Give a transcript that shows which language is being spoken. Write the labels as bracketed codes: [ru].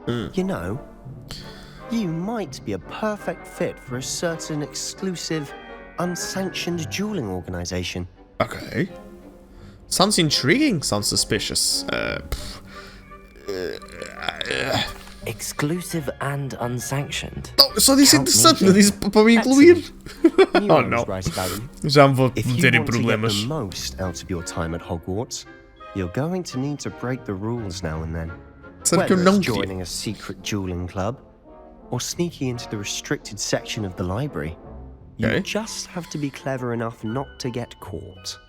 [en] You know, you might be a perfect fit for a certain exclusive, unsanctioned dueling organization. Okay. Sounds intriguing, sounds suspicious. Exclusive and unsanctioned. [pt] Não, eu só disse interessante, não disse para me incluir. Oh não. Já me vou meter em problemas. [en] If you want to get the most out of your time at Hogwarts, you're going to need to break the rules now and then. Whether it's joining a secret dueling club or sneaking into the restricted section of the library. You just have to be clever enough not to get caught.